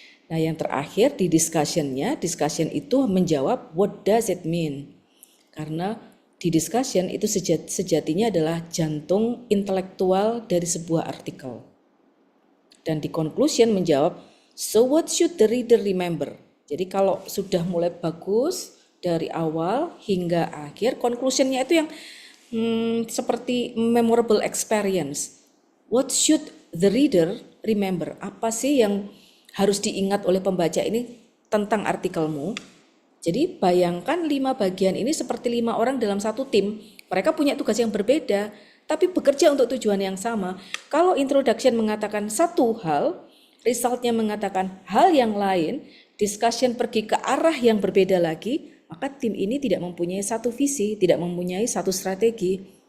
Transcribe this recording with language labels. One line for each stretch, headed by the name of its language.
Indonesian: Nah yang terakhir di discussion itu menjawab
English: what does it mean,
Indonesian: karena di discussion itu sejatinya adalah jantung intelektual dari sebuah artikel. Dan di conclusion menjawab,
English: so what should the reader remember?
Indonesian: Jadi kalau sudah mulai bagus dari awal hingga akhir, conclusionnya itu yang seperti memorable experience.
English: What should the reader remember?
Indonesian: Apa sih yang harus diingat oleh pembaca ini tentang artikelmu? Jadi bayangkan 5 bagian ini seperti 5 orang dalam satu tim. Mereka punya tugas yang berbeda, tapi bekerja untuk tujuan yang sama. Kalau introduction mengatakan satu hal, resultnya mengatakan hal yang lain, discussion pergi ke arah yang berbeda lagi, maka tim ini tidak mempunyai satu visi, tidak mempunyai satu strategi.